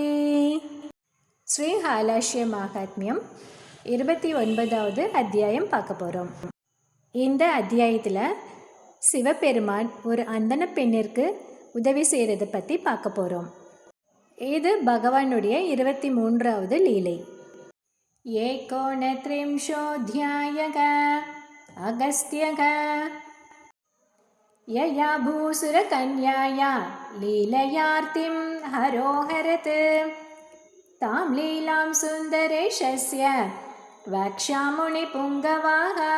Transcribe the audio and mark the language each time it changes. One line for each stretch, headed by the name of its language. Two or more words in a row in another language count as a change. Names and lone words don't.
Tamil: ஸ்ரீஹாலாஷ்ய மகாத்மியம் 29வது அத்தியாயம் பார்க்க போகிறோம். இந்த அத்தியாயத்தில் சிவபெருமான் ஒரு அந்தன பெண்ணிற்கு உதவி செய்கிறத பற்றி பார்க்க போகிறோம். இது பகவானுடைய 23வது லீலை.
Sanskrit: ஏகோனத்ரிம்ஷோऽध्यायः अगस्त्यः यया भूसुरकन्याया लीलयार्तिं हरोहरत् तां लीलां सुन्दरेशस्य वक्ष्यामुनिपुङ्गवाः